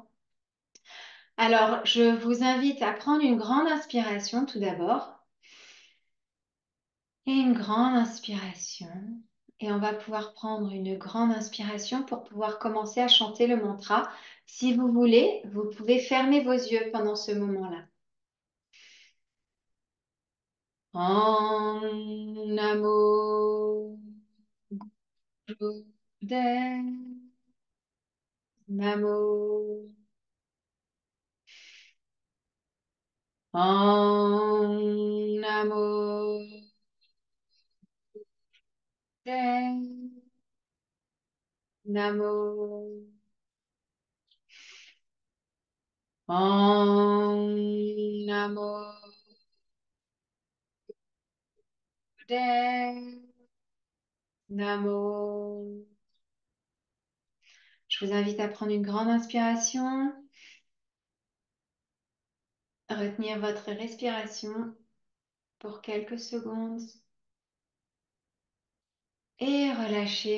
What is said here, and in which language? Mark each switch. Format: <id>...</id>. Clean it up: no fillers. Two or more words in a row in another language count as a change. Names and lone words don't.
<fr>Alors, je vous invite à prendre une grande inspiration tout d'abord et une grande inspiration. Et on va pouvoir prendre une grande inspiration pour pouvoir commencer à chanter le mantra. Si vous voulez, vous pouvez fermer vos yeux pendant ce moment-là.</fr> <sa>Om Namo Buddhaya Namo. Om Namo Buddhaya. Namo. Om Namo Buddhaya. Namo.</sa> <fr>Je vous invite à prendre une grande inspiration, retenir votre respiration pour quelques secondes et relâcher.</fr>